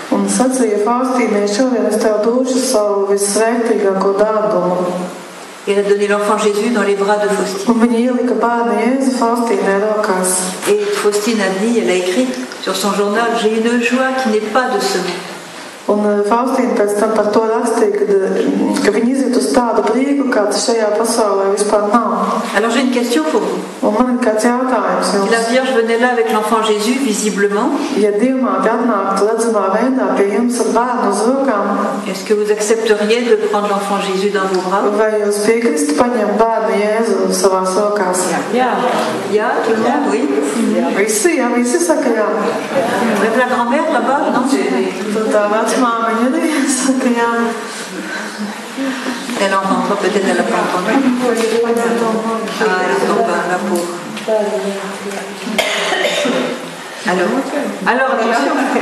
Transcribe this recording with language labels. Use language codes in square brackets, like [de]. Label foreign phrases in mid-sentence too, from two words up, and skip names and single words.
[fr] Elle a donné l'enfant Jésus dans les bras de Faustine. Et Faustine a dit, elle a écrit sur son journal, j'ai une joie qui n'est pas de ce monde. [lv] Faustīna pēc tam par to rakstīja, ka viņa iziet uz tādu brīgu, kāds šajā pasaulē vispār nav. [fr] Alors j'ai une question pour vous. [lv] Man ir kāds jautājums jums. [fr] La Vierge venait là avec l'enfant Jésus, visiblement. [lv] Ja Dievmāte atnāktu redzamā veidā pie jums ar bērnu uz rokām. [fr] Est-ce que vous accepteriez de prendre l'enfant Jésus dans vos bras? [lv] Vai jūs piekristu paņemt bērnu Jēzu savās rokās? Jā, [fr] tout le monde, oui. [lv] Visi saka jā. [fr] Même la grand-mère là-bas, non? Elle entend, peut-être elle n'a pas entendu. Ah, elle tombe la pauvre. Alors attention.